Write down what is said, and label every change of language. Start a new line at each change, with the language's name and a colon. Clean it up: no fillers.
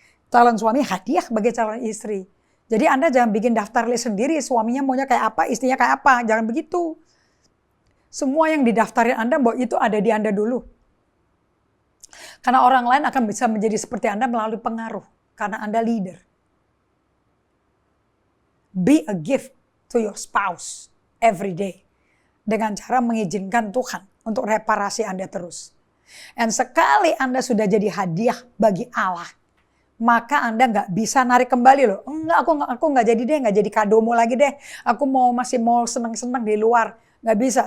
Indonesian: Calon suami hadiah bagi calon istri. Jadi Anda jangan bikin daftar list sendiri, suaminya maunya kayak apa, istrinya kayak apa. Jangan begitu. Semua yang didaftarin Anda bahwa itu ada di Anda dulu. Karena orang lain akan bisa menjadi seperti Anda melalui pengaruh. Karena Anda leader.
English: Be a gift to your spouse every day.
Indonesian: Dengan cara mengizinkan Tuhan untuk reparasi Anda terus. Dan sekali Anda sudah jadi hadiah bagi Allah, maka Anda nggak bisa narik kembali loh. Enggak, aku nggak jadi deh, nggak jadi kadomu lagi deh. Aku masih mau senang-senang di luar. Nggak bisa.